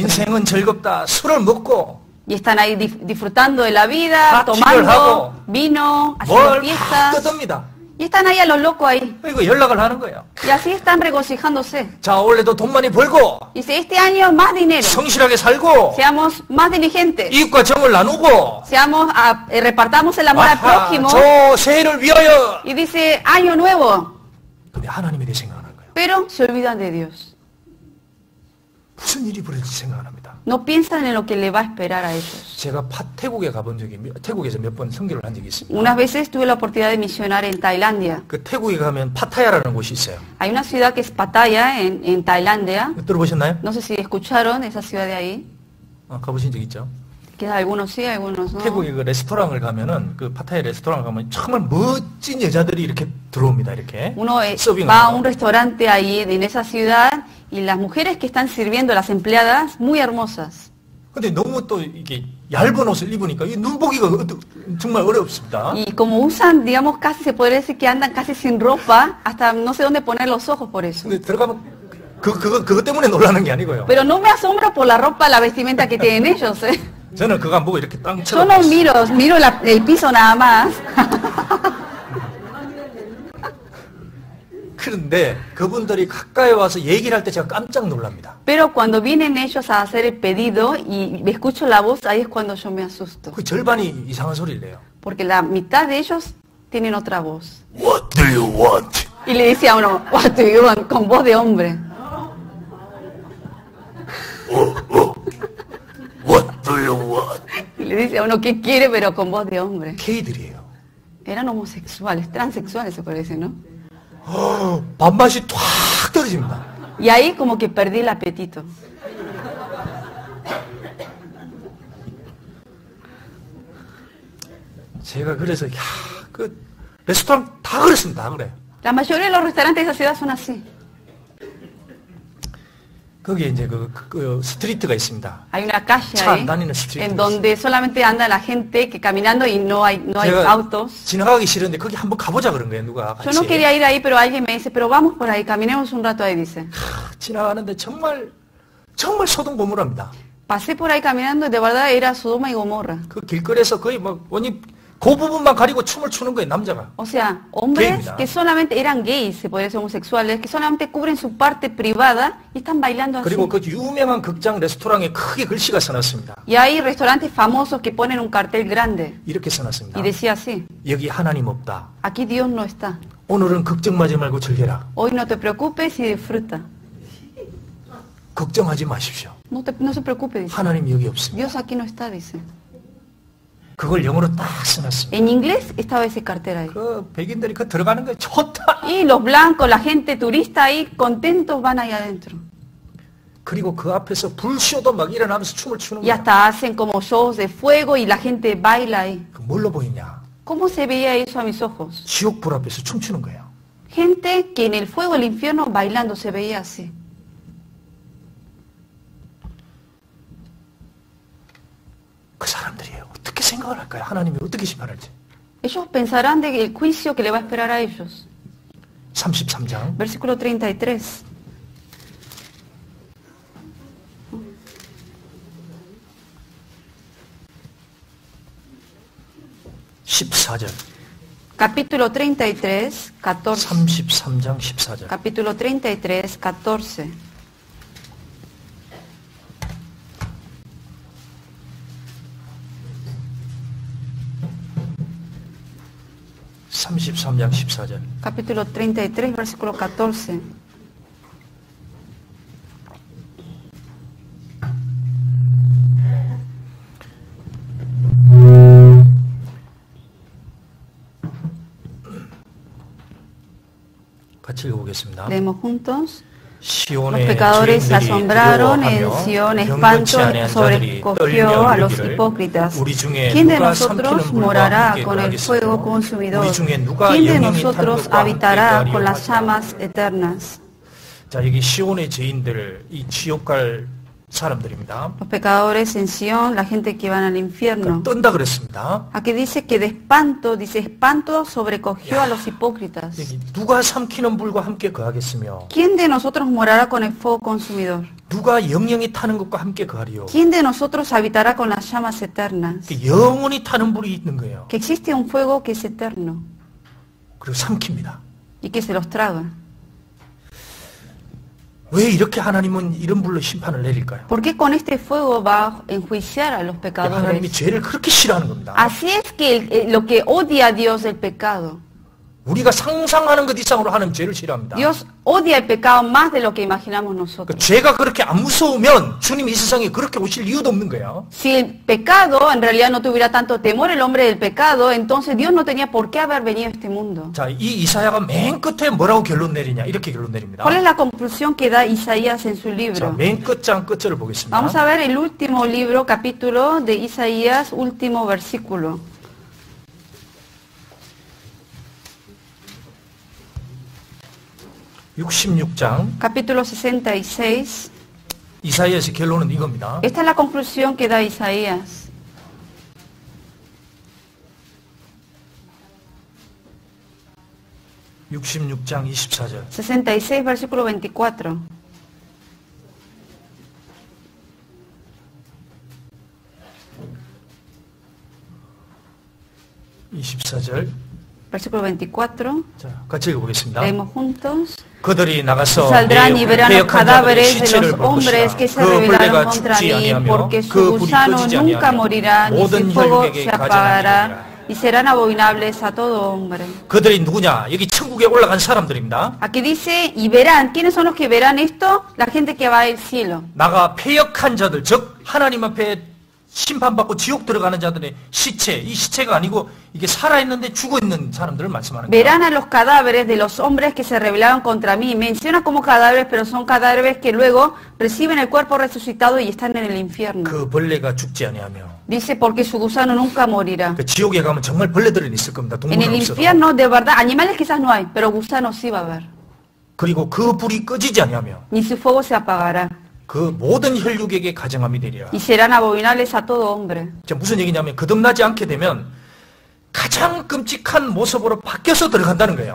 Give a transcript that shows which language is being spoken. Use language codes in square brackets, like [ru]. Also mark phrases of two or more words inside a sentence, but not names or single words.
[ko] 인생은 즐겁다. 술을 먹고 [es] Y están ahí disfrutando de la vida, [ko] 하고, [es] tomando vino, haciendo [ko] 뭘 [es] fiestas. [ko] 뜯습니다. [es] Y están ahí a los locos ahí. [ko] 이거 연락을 하는 거예요. [es] Y así están regocijándose. [ko] 자, 올해도 돈 많이 벌고 [es] Dice, este año más dinero. [ko] 성실하게 살고 [es] Seamos más diligentes. [ko] 이익과 정을 나누고 [es] Repartamos el amor al prójimo. [ko] 저 새해를 위하여. [es] Y dice, año nuevo. [ko] 근데 하나님에 대해 생각하는 거예요. [es] Pero se olvidan de Dios. [ko] 무슨 일이 벌어질지 생각 안 합니다. [es] No piensan en lo que le va a esperar a ellos. [ko] 제가 태국에 가본 적이 태국에서 몇 번 선교를 한 적이 있습니다. [es] Unas veces tuve la oportunidad de misionar en Tailandia. [ko] 그 태국에 가면 파타야라는 곳이 있어요. [es] Hay una ciudad que es Pattaya en Tailandia. [ko] 들어보셨나요? [es] No sé si escucharon esa ciudad de ahí. [ko] 가보신 적 있죠? [es] Quizás algunos sí, algunos no. [ko] 태국에 그 레스토랑을 가면은 그 파타야 레스토랑을 가면 정말 멋진 여자들이 이렇게 들어옵니다. 이렇게. [es] Uno [ko] 서빙을 [es] va a [ko] 하고. [es] un restaurante ahí en esa ciudad y las mujeres que están sirviendo, las empleadas, muy hermosas. [ko] 근데 너무 또 이게 얇은 옷을 입으니까 이 눈보기가 정말 어렵습니다. [es] Y como usan, digamos, casi se podría decir que andan casi sin ropa, hasta no sé dónde poner los ojos por eso. [ko] 근데 들어가면 그것 때문에 놀라는 게 아니고요. [es] Pero no me asombro por la ropa, la vestimenta que tienen ellos. [ko] 저는 그거 안 보고 이렇게 땅 [es] Yo no [ko] 쳐다봤어요. [es] miro el piso nada más. [ko] 그런데 그분들이 가까이 와서 얘기를 할 때 제가 깜짝 놀랍니다. [es] Pero cuando vienen ellos a hacer el pedido y escucho la voz, ahí es cuando yo me asusto. [ko] 그 절반이 이상한 소리를 내요. [es] Porque la mitad de ellos tienen otra voz. [en] What do you want? [es] Y le dice a uno, [en] what do you want? [es] Con voz de hombre. [en] What do you want? [es] Y le dice a uno, ¿qué quiere? Pero con voz de hombre. [ko] K들이에요. [es] Eran homosexuales, transexuales se parece, ¿no? [ko] 밥맛이 탁 떨어집니다. [es] Y ahí como que perdí el apetito. [ko] 제가 그래서 그 레스토랑 다 그렇습니다. 다 그래요. [es] La mayoría de los restaurantes de esa ciudad son así. [ko] 거기에 이제 그 스트리트가 있습니다. [es] Hay una calle [ko] 차 안 [es] ahí [ko] 다니는 스트리트가 [es] en [ko] 있어요. [es] donde solamente anda la gente que caminando y no hay [ko] 제가 [es] autos. [ko] 지나가기 싫은데 거기 한번 가보자 그런 거예요. 누가 [es] Yo no [ko] 같이. [es] quería ir ahí, pero alguien me dice, pero vamos por ahí, caminemos un rato ahí, dice. [ko] 지나가는데 정말 소동고물합니다. [es] Pasé por ahí caminando y de verdad era Sodoma y Gomorra. [ko] 그 길거리에서 거의 뭐 그 부분만 가리고 춤을 추는 거예요, 남자가. [es] O sea, hombres [ko] Gay입니다. [es] que solamente eran gays, se podría ser homosexuales, que solamente cubren su parte privada y están bailando así. [ko] 그리고 그 유명한 극장 레스토랑에 크게 글씨가 써놨습니다. [es] Y hay restaurantes famosos que ponen un cartel grande [ko] 이렇게 써놨습니다. [es] y decía así, [ko] 여기 하나님 없다. [es] aquí Dios no está. [ko] 오늘은 걱정하지 말고 즐겨라. [es] Hoy no te preocupes y disfruta. [ko] 걱정하지 마십시오. [es] No se preocupe, dice. [ko] 하나님 여기 없습니다. [es] Dios aquí no está, dice. [ko] 그걸 영어로 딱 써놨습니다. [es] En inglés estaba ese cartel ahí. [ko] 그 백인들이 그 들어가는 거 좋다. [es] Y los blancos, la gente turista ahí, contentos van ahí adentro. [ko] 그리고 그 앞에서 불쇼도 막 일어나면서 춤을 추는 [es] Y [ko] 거예요. [es] hasta hacen como shows de fuego y la gente baila ahí. [ko] 그 뭘로 보이냐? [es] ¿Cómo se veía eso a mis ojos? [ko] 지옥 불 앞에서 춤추는 거예요. [es] Gente que en el fuego del infierno bailando se veía así. [ko] 그 사람들이에요. 어떻게 생각을 할까요? 하나님이 어떻게 심판할지. [es] Ellos pensarán del juicio que le va a esperar a ellos. [ko] 33장 [es] Versículo 33. Capítulo 33, 14. [ko] 33장 14절. [es] Capítulo 33, 14. Capítulo 33, versículo 14. [ko] 같이 읽어보겠습니다. [es] Leemos juntos. Los [ko] 시온의 [es] pecadores se [ko] 죄인들이 [es] asombraron, en [ko] 두려워하며 [es] Sion [ko] 경건치 [es] espanto [ko] 아니한 자들이 [es] sobrecogió a los [ko] 떨며 [es] hipócritas. [ko] 우리 중에 [es] ¿Quién de [ko] 누가 [es] nosotros [ko] 삼키는 불과 [es] morará [ko] 함께 [es] con el fuego [ko] 거하겠으며 [es] consumidor? [ko] 우리 중에 누가 [es] ¿Quién de [ko] 영영이 탄 [es] nosotros [ko] 것과 함께 [es] habitará [ko] 거하리요 [es] con las [ko] 하시라. [es] llamas eternas? [ko] 자, 여기 시온의 죄인들, 이 지옥 갈 사람들입니다. [es] Los pecadores en Sion, la gente que van al infierno. [ko] 떤다 그랬습니다. [es] Aquí dice que de espanto, dice espanto sobrecogió a los hipócritas. [ko] 여기 누가 삼키는 불과 함께 거하겠으며 [es] ¿Quién de nosotros morará con el fuego consumidor? [ko] 누가 영영이 타는 것과 함께 거하리요. [es] ¿Quién de nosotros habitará con las llamas eternas? [ko] 영원히 타는 불이 있는 거예요. [es] Que existe un fuego que es eterno [ko] 그리고 삼킵니다. [es] y que se los traga. [ko] 왜 이렇게 하나님은 이런 불로 심판을 내릴까요? [es] ¿Por qué con este fuego va a enjuiciar a los [ko] 하나님이 [es] pecadores? [ko] 죄를 그렇게 싫어하는 겁니다. [es] Así es que lo que odia a Dios el pecado. [ko] 우리가 상상하는 것 이상으로 하는 죄를 싫어합니다. [es] Dios odia el pecado más de lo que imaginamos [ko] 그 [es] nosotros. [ko] 죄가 그렇게 안 무서우면 주님이 이 세상에 그렇게 오실 이유도 없는 거예요. [es] Si el pecado en realidad no tuviera tanto temor el hombre del pecado, entonces Dios no tenía por qué haber venido a este mundo. [ko] 자, 이 이사야가 맨 끝에 뭐라고 결론 내리냐? 이렇게 결론 내립니다. [es] ¿Cuál es la conclusión que da Isaías en su [ko] 자, [es] libro? [ko] 맨 끝장 끝절을 보겠습니다. [es] Vamos a ver el último libro, capítulo de Isaías, último versículo. Capítulo 66. [ko] 이사야의 결론은 이겁니다. [es] Esta es la conclusión que da Isaías. [ko] (66장 24절) [es] 66, versículo 24. Versículo 24. [ko] 자, 같이 읽어보겠습니다. [es] Leemos juntos. [ko] 그들이 나가서 [es] Saldrán y verán los [ko] 패역한 자들의 [es] cadáveres de [ko] 시체를 [es] los [ko] 볼 [es] hombres [ko] 것이라. [es] que se [ko] 그 [es] rebelaron [ko] 벌레가 [es] contra [ko] 죽지 [es] mí, [ko] 아니하며 [es] porque su [ko] 그 불이 [es] gusano [ko] 꺼지지 [es] nunca [ko] 아니하며 [es] morirá, ni [ko] 모든 [es] su fuego [ko] 혈육에게 [es] se apagará, [ko] 가증하리라. [es] y serán abominables a todo hombre. [ko] 그들이 누구냐? 여기 천국에 올라간 사람들입니다. [es] Aquí dice, y verán, ¿quiénes son los que verán esto? La gente que va al cielo. [ko] 나가 패역한 자들, 즉 하나님 앞에 심판받고 지옥 들어가는 자들의 시체, 이 시체가 아니고 이게 살아있는데 죽어있는 사람들을 말씀하는 거예요. [es] Verán a los cadáveres de los hombres que se rebelaron contra mí. Menciona como cadáveres, pero son cadáveres que luego reciben el cuerpo resucitado y están en el infierno. [ko] 그 벌레가 죽지 아니하며. [es] Dice, porque su gusano nunca morirá. [ko] 그 지옥에 가면 정말 벌레들은 있을 겁니다. [es] En el [ko] 동물은 없어도. [es] infierno, de verdad, animales quizás no hay, pero gusanos sí va a haber. [ko] 그리고 그 불이 꺼지지 아니하며 [es] Ni su fuego se apagará. [ko] 그 모든 혈육에게 가증함이 되리라. [es] Y serán abominables a todo hombre. [ko] 자, 무슨 얘기냐면 거듭나지 않게 되면 가장 끔찍한 모습으로 바뀌어서 들어간다는 거예요.